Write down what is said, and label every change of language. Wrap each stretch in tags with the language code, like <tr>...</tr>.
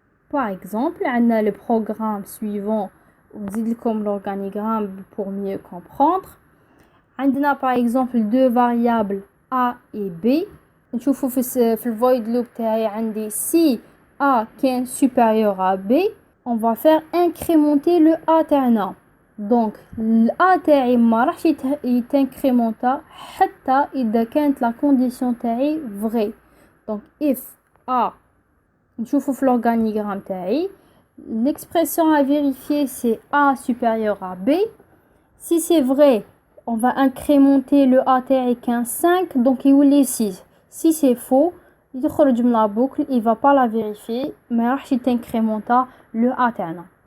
<fr>Par exemple, on a le programme suivant,</fr> <ar>ونزيد لكم</ar> <fr>l'organigramme pour mieux comprendre. On a par exemple deux variables a et b.</fr> <ar>نشوفوا في</ar> <fr>le void loop تاعي عندي si a كان supérieur à b, on va faire incrémenter le a تاعنا.</fr> <ar>Donc le a تاعي ما راحش يتنكريمونتا حتى إذا كانت</ar> <fr>la condition</fr> <ar>تاعي vraie.</ar> <fr>Donc if a نشوفوا في l'organigramme تاعي l'expression à vérifier c'est a supérieur à b. Si c'est vrai, on va incrémenter le a تاعي 5 donc il est 6. Si c'est faux, يخرج من la boucle, il va pas la vérifier,</fr> <ar>ما راحش يتنكريمونتا</ar> <fr>le a تاعنا.</fr>